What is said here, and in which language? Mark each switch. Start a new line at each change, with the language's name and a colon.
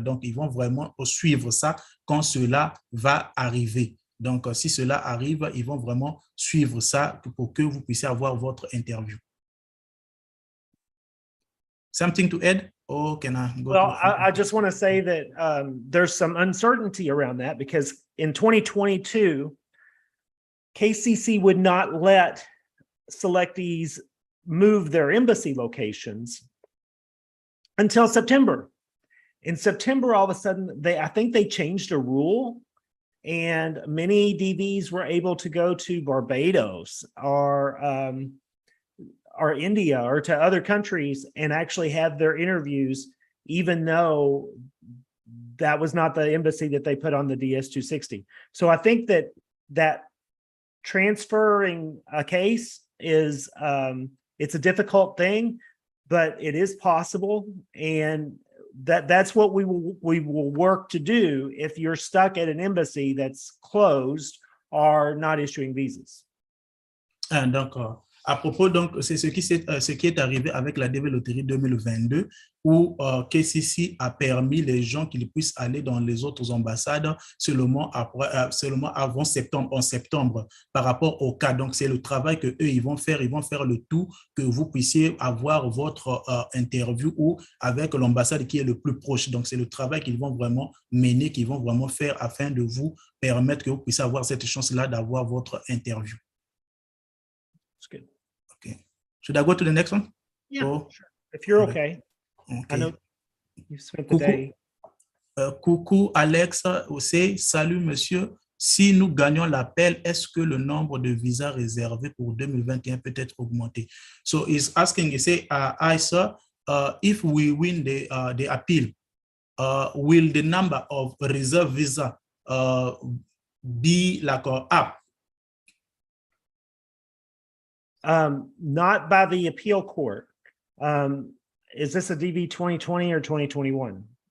French: Donc, ils vont vraiment suivre ça quand cela va arriver. Donc, si cela arrive, ils vont vraiment suivre ça pour que vous puissiez avoir votre interview.
English: Something to add? Or can I go? Well, I just want to say that there's some uncertainty around that because in 2022, KCC would not let selectees move their embassy locations until September. In September, all of a sudden, I think they changed a rule, and many DVs were able to go to Barbados or India or to other countries and actually have their interviews, even though that was not the embassy that they put on the DS-260. So I think that transferring a case is, it's a difficult thing, but it is possible. And that's what we will work to do if you're stuck at an embassy that's closed or not issuing visas.
French: And à propos, donc, c'est ce qui est arrivé avec la DV Loterie 2022, où KCC a permis les gens qu'ils puissent aller dans les autres ambassades seulement avant septembre, en septembre, par rapport au cas. Donc, c'est le travail que eux ils vont faire le tout que vous puissiez avoir votre interview ou avec l'ambassade qui est le plus proche. Donc, c'est le travail qu'ils vont vraiment mener, qu'ils vont vraiment faire afin de vous permettre que vous puissiez avoir cette chance-là d'avoir votre interview.
English: That's good. Okay. Should I go to the next one? Yeah, sure. If you're okay. I know you spent the day.
French: Coucou Alex, aussi, salut monsieur. Si nous gagnons l'appel, est-ce que le nombre de visas réservés pour 2021 peut être augmenté?
English: So he's asking, he say, I sir, if we win the appeal, will the number of reserved visa be like up? Not by the appeal court. Is this a DV 2020 or 2021?